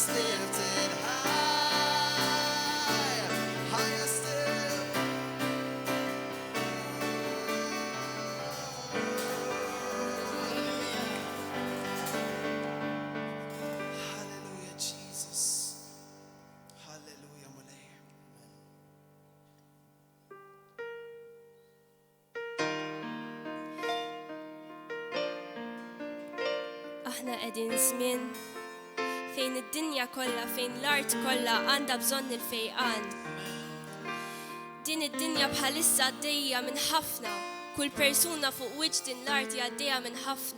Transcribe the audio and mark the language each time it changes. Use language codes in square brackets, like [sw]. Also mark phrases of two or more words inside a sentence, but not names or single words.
[en] Lifted high. Higher still. Hallelujah, Jesus. Hallelujah, Mulay. [mt] aħna qegħdin żmien fejn id-dinja kollha, fejn l-art kollha għandha bżonn il-fejqan. Din id-dinja bħalissa għaddejja minn ħafna, kull persuna fuq wiġġ din l-art għaddejja minn ħafna.